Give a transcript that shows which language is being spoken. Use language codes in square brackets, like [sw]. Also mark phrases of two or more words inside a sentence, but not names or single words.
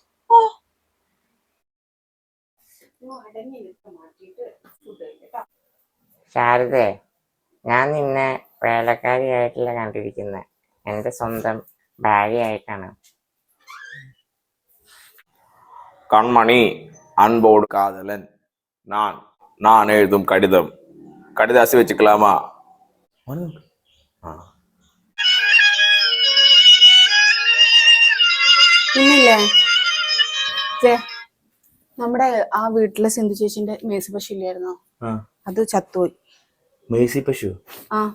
[ml] ശാരദേ, ഞാൻ നിന്നെ വേലക്കാരിയായിട്ടല്ല കണ്ടിരിക്കുന്നത്, എന്റെ സ്വന്തം ഭാര്യയായിട്ടാണ്. [ta] கண்மணி, அன்போடு காதலன், நான் எழுதும் கடிதம், கடிதாசி வச்சுக்கலாமா? [ml] പിന്നില്ലേ നമ്മുടെ ആ വീട്ടിലെ സിന്ധു ചേച്ചിന്റെ മേസി പശു ഇല്ലായിരുന്നോ, അത് ചത്തുപോയി. മേഴ്സി പശു? ആ,